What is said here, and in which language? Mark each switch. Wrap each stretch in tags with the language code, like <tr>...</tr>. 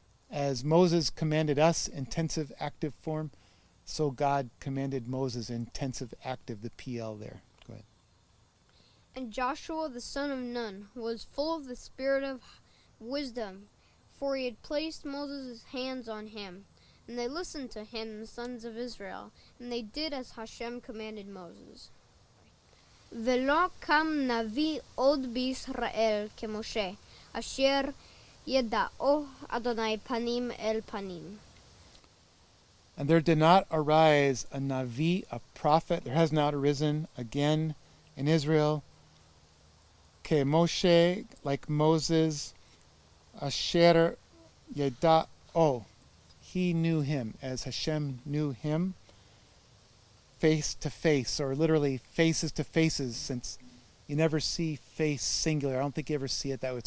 <en>As Moses commanded us, intensive active form, so God commanded Moses, intensive active, the PL there. Go ahead. And Joshua the son of Nun was full of the spirit of wisdom, for he had placed Moses' hands on him. And they listened to him, the sons of Israel, and they did as Hashem commanded Moses.</en> <he>ולא קם נביא עוד בישראל כמשה, אשר ידעו אדוני פנים אל פנים.</he> <en>And there did not arise a Navi, a prophet, there has not arisen again in Israel,</en> <he>ke Moshe,</he> <en>like Moses,</en> <he>asher yeda'o,</he> <en>he knew him, as Hashem knew him, face to face, or literally faces to faces, since you never see face singular. I don't think you ever see it that way.</en>